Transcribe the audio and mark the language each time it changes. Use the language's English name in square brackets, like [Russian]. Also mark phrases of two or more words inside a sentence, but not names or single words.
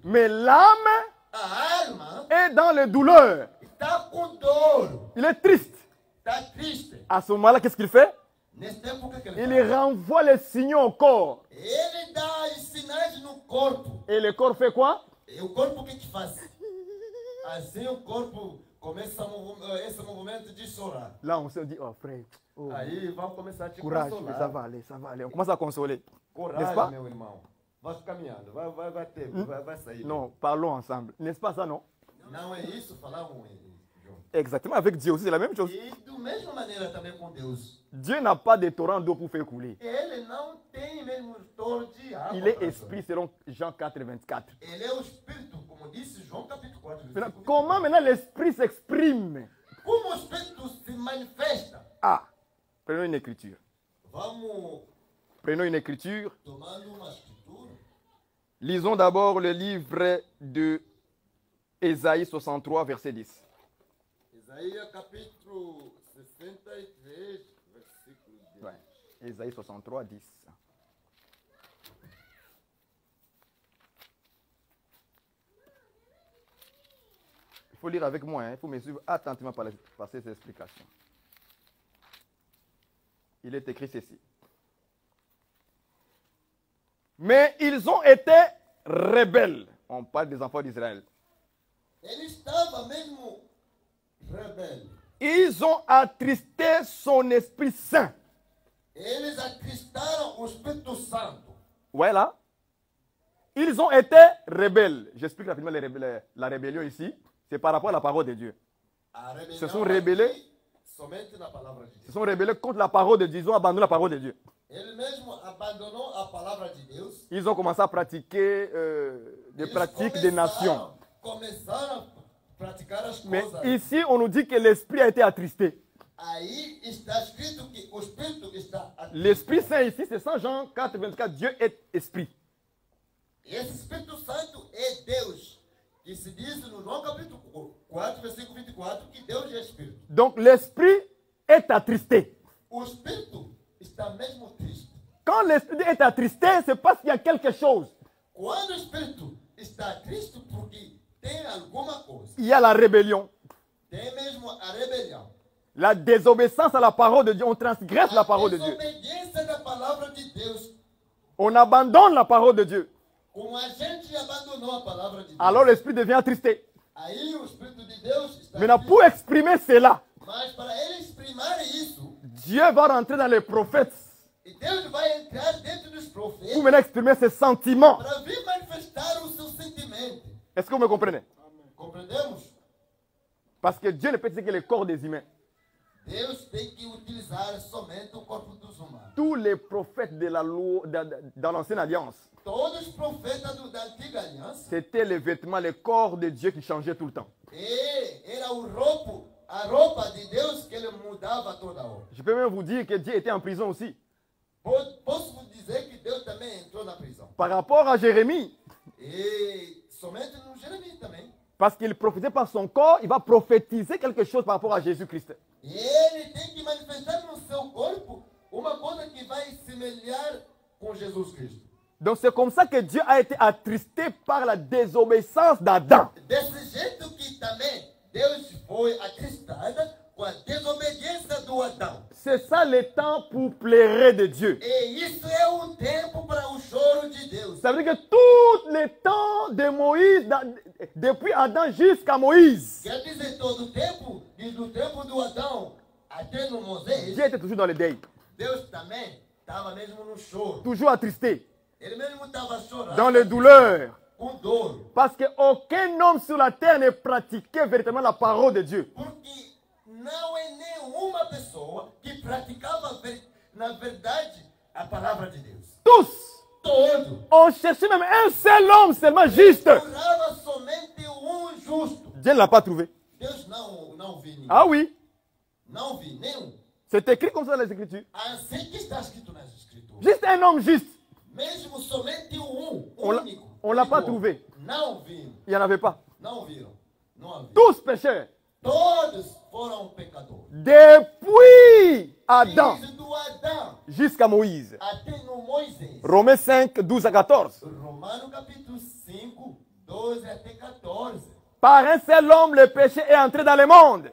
[French] Mais l'âme [Portuguese] A alma [French] est dans les douleurs. [Portuguese] está com dor, [French] Il est triste. [Portuguese] está triste. [French] À ce moment-là, qu'est-ce qu'il fait? [Portuguese] Nesse tempo, o que ele [French] Il [Portuguese] faz? [French] renvoie les signaux au corps. [Portuguese] Ele dá os sinais no corpo. [French] Et le corps fait quoi? [Portuguese] E o corpo o que faz? Assim o corpo começa esse movimento de chorar. [French] Là, on se dit, oh frère, oh, [Portuguese] Aí vamos começar a te [French] courage, [Portuguese] consolar. [French] ça va aller, ça va aller. On commence à consoler. N'est-ce [Portuguese] Coragem, [French] pas? [Portuguese] meu irmão. Vai caminhando, vai sair. [French] Non, parlons ensemble. N'est-ce pas ça, non? [Portuguese] Não é isso, falar João. [French] Exactement, avec Dieu aussi, c'est la même chose. [Portuguese] E da mesma maneira também com Deus. [French] Dieu n'a pas de torrent d'eau pour faire couler. [Portuguese] Ele não tem mesmo torno de água. [French] Il est [Portuguese] para [French] esprit selon Jean 4, 24. [Portuguese] Ele é o Espírito, como disse João capítulo 4. [French] Maintenant, [Portuguese] versículo [French] comment maintenant l'esprit s'exprime? [Portuguese] Como o Espírito se manifesta? [French] Ah, prenons une écriture. [Portuguese] Vamos [French] Prenons une écriture. [Portuguese] tomando uma escritura. [French] Lisons d'abord le livre de Ésaïe 63, verset 10. [Portuguese] Isaías capítulo 63, versículo 10. [French] Ouais. Ésaïe 63, 10. Il faut lire avec moi, hein. Il faut me suivre attentivement par ces explications. Il est écrit ceci. Mais ils ont été rebelles. On parle des enfants d'Israël. [Portuguese] Ele estava mesmo rebelde. [French] Ils ont attristé son Esprit Saint. [Portuguese] Eles atristaram o Espírito Santo. [French] Ouais, là. Ils ont été rebelles. J'explique rapidement la rébellion ici. C'est par rapport à la parole de Dieu. [Portuguese] A rebelião Se são rebelés. aqui, somente na palavra de [French] Ils se [Portuguese] Deus. [French] sont rebellés contre la parole de Dieu. Ils ont abandonné la parole de Dieu. [Portuguese] Ele mesmo abandonou a palavra de Deus. [French] Ils ont commencé à pratiquer des [Portuguese] Eles [French] pratiques des nations. [Portuguese] Começaram a praticar as [French] Mais [Portuguese] coisas. [French] ici, on nous dit que l'Esprit a été attristé. [Portuguese] Aí está escrito que o Espírito está aqui. [French] L'Esprit Saint ici, c'est Saint Jean 4, 24. Dieu est Esprit. [Portuguese] Esse Espírito Santo é Deus. Que se diz no João capítulo 4, versículo 24, que Deus é Espírito. [French] Donc l'Esprit est attristé. [Portuguese] O Espírito está mesmo triste. [French] Quand l'Esprit est attristé, c'est parce qu'il y a quelque chose. [Portuguese] Quando o Espírito está triste, porque tem alguma coisa. [French] Il y a la rébellion, [Portuguese] Tem mesmo a rebelião. [French] la désobéissance à la parole de Dieu. On transgresse la parole de [Portuguese] A [French] Dieu. [Portuguese] desobediência da palavra de Deus. [French] On abandonne la parole de Dieu. [Portuguese] Como a gente abandonou a palavra de Deus. [French] Alors l'Esprit devient attristé. [Portuguese] Aí o Espírito de Deus está [French] Maintenant, [Portuguese] triste. [French] pour exprimer cela, [Portuguese] Mas para ele exprimir isso, [French] Dieu va rentrer dans les prophètes [Portuguese] e Deus vai entrar dentro dos profetas [French] pour maintenant exprimer ses sentiments. [Portuguese] para vir manifestar o seu sentimento. [French] Est-ce que vous me comprenez? [Portuguese] Compreendemos? [French] Parce que Dieu ne peut utiliser que le corps des humains. [Portuguese] Deus tem que utilizar somente o corpo dos humanos. [French] Tous les prophètes de la loi, dans l'ancienne alliance, [Portuguese] Todos os profetas da antiga aliança, [French] c'était les vêtements, le corps de Dieu qui changeait tout le temps. [Portuguese] era a roupa de Deus que ele mudava toda hora. [French] Je peux même vous dire que Dieu était en prison aussi. [Portuguese] Posso vous dizer que Deus também entrou na prisão. [French] Par rapport à Jérémie. [Portuguese] E somente no Jeremias também. [French] Parce qu'il prophétisait par son corps, il va prophétiser quelque chose par rapport à Jésus-Christ. [Portuguese] E ele tem que manifestar no seu corpo uma coisa que vai semelhar com Jesus Cristo. [French] Donc c'est comme ça que Dieu a été attristé par la désobéissance d'Adam. [Portuguese] Desse jeito que também Deus foi atristado com a desobediência do Adão. [French] C'est ça le temps pour pleurer de Dieu. [Portuguese] E isso é um tempo para o choro de Deus. [French] Ça veut dire que tout le temps de Moïse, depuis Adam jusqu'à Moïse, [Portuguese] Quer dizer, todo o tempo, desde o tempo do Adão até no Moisés, [French] Dieu était toujours dans le deuil, [Portuguese] Deus também estava mesmo no choro. [French] toujours attristé, [Portuguese] Ele mesmo estava chorando. [French] dans les douleurs. [Portuguese] Com dor. [French] Parce qu'aucun homme sur la terre ne pratiquait véritablement la parole de Dieu. [Portuguese] Porque não é nenhuma pessoa que praticava, na verdade, a palavra de Deus. [French] Tous, [Portuguese] Todo. [French] on cherchait même un seul homme seulement juste. [Portuguese] Procurava somente justo. [French] Dieu ne l'a pas trouvé. [Portuguese] Deus não vi ninguém. [French] Ah oui, [Portuguese] Não vi nenhum. [French] c'est écrit comme ça dans les Écritures. [Portuguese] Assim que está escrito nas Escrituras. [French] Juste un homme juste. [Portuguese] Mesmo somente único. [French] On l'a pas trouvé. [Portuguese] Não viram. [French] Il n'y en avait pas. [Portuguese] Não viram. Não havia. [French] Tous pécheurs. [Portuguese] Todos foram pecadores. [French] Depuis Adam [Portuguese] Desde do Adão [French] jusqu'à Moïse. [Portuguese] até no Moisés. [French] Romains 5, 12 à 14. [Portuguese] Romano capítulo 5, 12 até 14. [French] Par un seul homme, le péché est entré dans le monde.